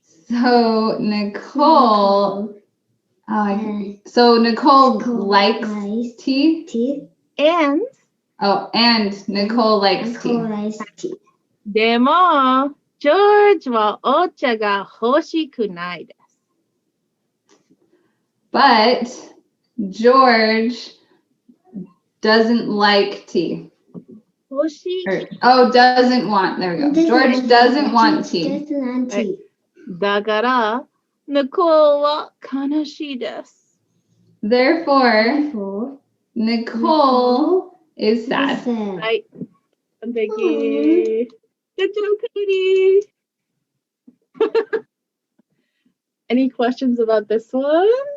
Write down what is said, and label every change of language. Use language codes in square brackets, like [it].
[en] So Nicole, so Nicole likes tea. And And Nicole likes tea. [ja] でもジョージはお茶が欲しくないです。 [en] But George doesn't like tea. [ja] 欲しい。 [en] Doesn't want. There we go. George doesn't want tea. [ja] だからNicole は悲しいです。 [en] Therefore, Nicole is sad. [ja] はい。完璧。 [en] Good job, Cody. Any questions about this one?